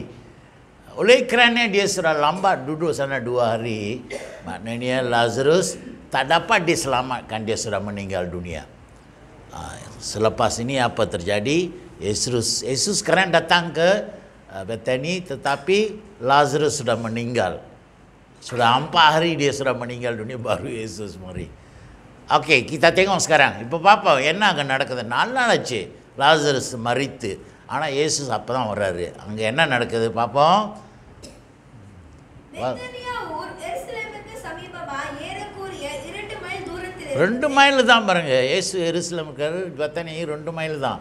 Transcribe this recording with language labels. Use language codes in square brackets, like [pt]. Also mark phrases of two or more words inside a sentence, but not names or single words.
[ms] Oleh kerana dia sudah lambat duduk sana 2 hari, maknanya Lazarus tak dapat diselamatkan, dia sudah meninggal dunia. Selepas ini apa terjadi? Yesus sekarang datang ke Bethany, tetapi Lazarus sudah meninggal. Sudah 4 hari dia sudah meninggal dunia, baru Yesus mari. Okey, kita tengok sekarang. [ta] இப்போ பாப்போம் என்ன அங்கே நடக்குது. 4 நாள் ஆச்சு லாசரஸ் மரித்து. ஆனால் இயேசு அப்போ தான் வர்றாரு. அங்கே என்ன நடக்குது பார்ப்போம். பெத்தானியா ஊர் எருசலேமுக்கு சமீபமாக ஏறக்குறைய 2 மைல் தூரத்தில் 2 மைல் தான் பாருங்க. இயேசு எருசலேமுக்கு பெத்தானி 2 மைல் தான்.